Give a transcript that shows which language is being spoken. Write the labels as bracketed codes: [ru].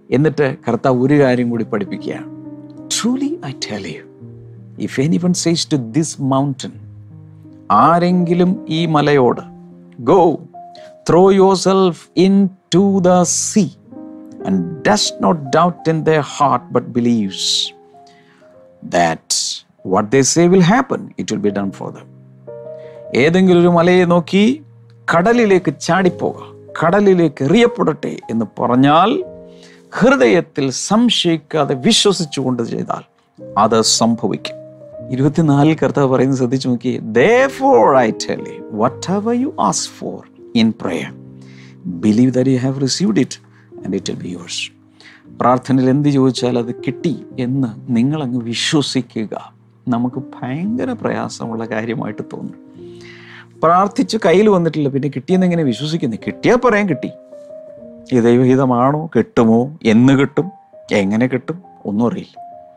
[ml] എന്നിട്ട് കർത്താവ് ഒരു കാര്യം കൂടി പഠിപ്പിക്കുകയാണ്. [en] truly I tell you, if anyone says to this mountain, [ml] ആരെങ്കിലും ഈ മലയോട് [en] Go, throw yourself into the sea, and does not doubt in their heart but believes that what they say will happen, it will be done for them. [ml] ഏതെങ്കിലും ഒരു മലയെ നോക്കി കടലിലേക്ക് ചാടിപ്പോക, കടലിലേക്ക് എറിയപ്പെടട്ടെ എന്ന് പറഞ്ഞാൽ, ഹൃദയത്തിൽ സംശയിക്കാതെ വിശ്വസിച്ചുകൊണ്ട് ചെയ്താൽ അത് സംഭവിക്കും. 24 കർത്താവ് പറയുന്നത് ശ്രദ്ധിച്ചു നോക്കി. [en] Therefore I tell you, whatever you ask for in prayer, believe that you have received it and it will be yours. [ml] പ്രാർത്ഥനയിൽ എന്ത് ചോദിച്ചാൽ അത് കിട്ടി എന്ന് നിങ്ങളങ്ങ് വിശ്വസിക്കുക. നമുക്ക് ഭയങ്കര പ്രയാസമുള്ള കാര്യമായിട്ട് തോന്നും. പ്രാർത്ഥിച്ച് കയ്യിൽ വന്നിട്ടില്ല, പിന്നെ കിട്ടിയെന്ന് എങ്ങനെ വിശ്വസിക്കുന്നത്? കിട്ടിയാൽ പറയാൻ കിട്ടി. ഈ ദൈവഹിതമാണോ? കിട്ടുമോ? എന്ന് കിട്ടും? എങ്ങനെ കിട്ടും? ഒന്നും അറിയില്ല.